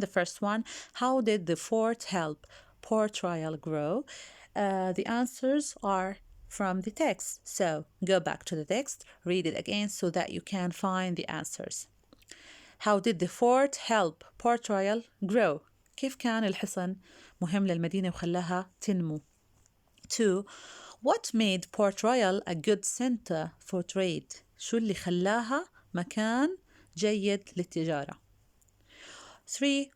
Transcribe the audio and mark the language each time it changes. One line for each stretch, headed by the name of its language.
English: The first one: how did the fort help Port Royal grow? The answers are from the text, so go back to the text, read it again so that you can find the answers. How did the fort help Port Royal grow?
Arabic: كيف كان الحصن مهم للمدينة وخلاها تنمو؟ 2.
English: What made Port Royal a good center for trade?
Arabic: شو اللي خلاها مكان جيد للتجارة؟ 3.